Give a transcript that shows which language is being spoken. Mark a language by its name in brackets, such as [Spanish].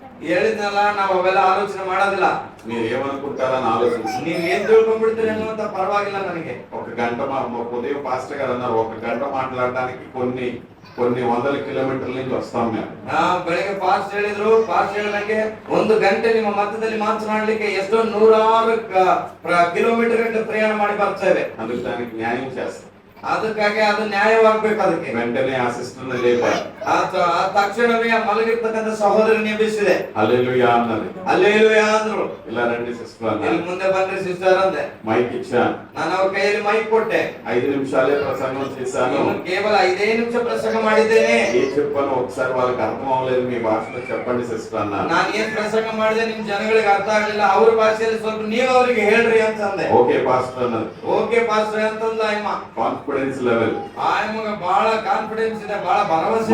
[Kannada] ಹೇಳಿದ್ನಲ್ಲ, ನಾವು ಅವೆಲ್ಲ ಆಲೋಚನೆ ಮಾಡೋದಿಲ್ಲ. [Telugu] మీరు ఏమనుకుంటారని ఆలోచించి [Kannada] ನೀವ್ ಏನ್ ತಿಳ್ಕೊಂಡ್ಬಿಡ್ತೀರಿ ಅನ್ನುವಂತ ಪರವಾಗಿಲ್ಲ ನನಗೆ. [Telugu] ఒక గంట ఉదయం పాస్టర్ గారు అన్నారు, ఒక గంట మాట్లాడడానికి కొన్ని వందల కిలోమీటర్ల నుంచి వస్తాం మేము. [Kannada] ಬೆಳಿಗ್ಗೆ ಪಾಸ್ಟ್ ಹೇಳಿದ್ರು, ಪಾಸ್ಟ್ ಹೇಳಿದಂಗೆ 1 ಗಂಟೆ ನಿಮ್ಮ ಮಧ್ಯದಲ್ಲಿ ಮಾತನಾಡ್ಲಿಕ್ಕೆ ಎಷ್ಟೋ 106 ಕಿಲೋಮೀಟರ್ ಗಂಟೆ ಪ್ರಯಾಣ ಮಾಡಿ ಬರ್ತೇವೆ. [Telugu] అందుకు దానికి న్యాయం చేస్తాం. [Kannada] ಅದಕ್ಕಾಗಿ ಅದು ನ್ಯಾಯವಾಗ್ಬೇಕು. ಅದಕ್ಕೆ [Telugu] వెంటనే ఆ సిస్టర్ని లేపారు. [Kannada] ತಕ್ಷಣವೇ ಮಲಗಿರ್ತಕ್ಕಂಥ ಸಹೋದರನ ಎಬ್ಬಿಸಿದೆ. [Telugu] హల్లెలూయా అన్నది. [Kannada] ಹಲ್ಲೆಲೂಯಾ ಅಂದ್ರು. [Telugu] ఇలా రండి సిస్టర్ [Kannada] ಇಲ್ಲಿ [Telugu] అన్నారు. [Kannada] ಮುಂದೆ ಬಂದ್ರೆ ಸಿಸ್ಟರ್ ಅಂದೆ. [Telugu] మైక్ ఇచ్చాను. [Kannada] ನಾನು ಅವ್ರ ಕೈಯಲ್ಲಿ ಮೈಕ್ ಕೊಟ್ಟೆ. [Telugu] 5 నిమిషాలే ప్రసంగం చేశాను. [Kannada] ಇನ್ನು ಕೇವಲ 5 ನಿಮಿಷ ಪ್ರಸಂಗ ಮಾಡಿದ್ದೇನೆ. [Telugu] ఏం చెప్పాను ఒకసారి వాళ్ళకి అర్థం అవ్వలేదు, మీ భాషలో చెప్పండి సిస్టర్ అన్నారు. [Kannada] ನಾನು ಏನ್ ಪ್ರಸಂಗ ಮಾಡಿದೆ ನಿಮ್ ಜನಗಳಿಗೆ ಅರ್ಥ ಆಗ್ಲಿಲ್ಲ, ಅವ್ರ ಭಾಷೆಯಲ್ಲಿ ಸ್ವಲ್ಪ ನೀವು ಅವರಿಗೆ ಹೇಳ್ರಿ ಅಂತ ಅಂದೆ. [Telugu] ఓకే పాస్టర్ అన్నారు. [Kannada] ಓಕೆ ಪಾಸ್ಟರ್ ಅಂತಂದ ಅಯ್ಯಮ್ಮ. [Telugu] Confidence level. [Kannada] ಆಯಮ್ಮಗೆ ಬಹಳ ಕಾನ್ಫಿಡೆನ್ಸ್ ಇದೆ, ಬಹಳ ಭರವಸೆ.